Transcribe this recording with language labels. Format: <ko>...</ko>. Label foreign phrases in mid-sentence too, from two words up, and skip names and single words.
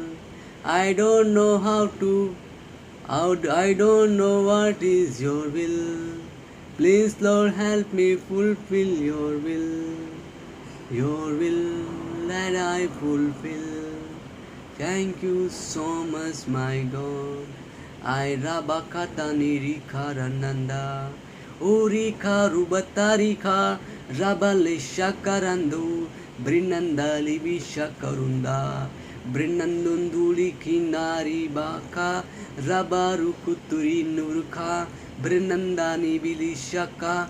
<en>I don't know I don't know what is your will. Please, Lord, help me fulfill your will. Your will that I fulfill. Thank you so much, my God. I rabakata nirika rananda. Urika rubatarika rabalisha karandu. Brinanda libisha karunda. Brinandunduli kinari baka. Rabaru kuturi nurka. Brinandani bilishaka.</en>